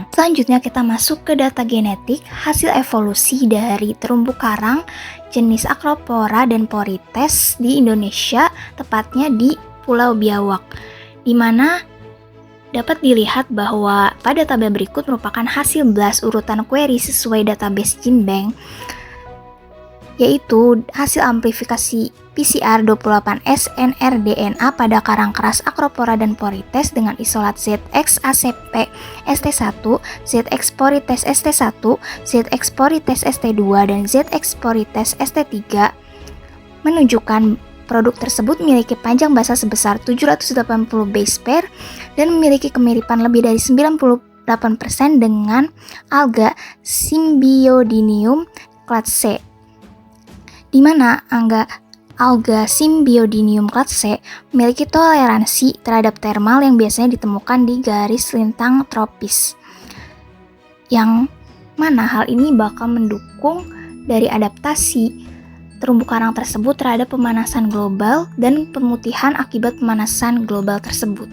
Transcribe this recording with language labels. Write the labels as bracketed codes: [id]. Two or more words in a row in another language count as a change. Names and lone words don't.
[id] Selanjutnya kita masuk ke data genetik hasil evolusi dari terumbu karang jenis Acropora dan Porites di Indonesia, tepatnya di Pulau Biawak, di mana dapat dilihat bahwa pada tabel berikut merupakan hasil blast urutan query sesuai database GenBank, yaitu hasil amplifikasi PCR 28S NRDNA pada karang keras Acropora dan Porites dengan isolat ZX ACP ST1, ZX Porites ST1, ZX Porites ST2, dan ZX Porites ST3 menunjukkan produk tersebut memiliki panjang basa sebesar 780 [en] base pair [id] dan memiliki kemiripan lebih dari 98% dengan alga Symbiodinium clade C, di mana alga Symbiodinium clade C memiliki toleransi terhadap termal yang biasanya ditemukan di garis lintang tropis, yang mana hal ini bakal mendukung dari adaptasi terumbu karang tersebut terhadap pemanasan global dan pemutihan akibat pemanasan global tersebut.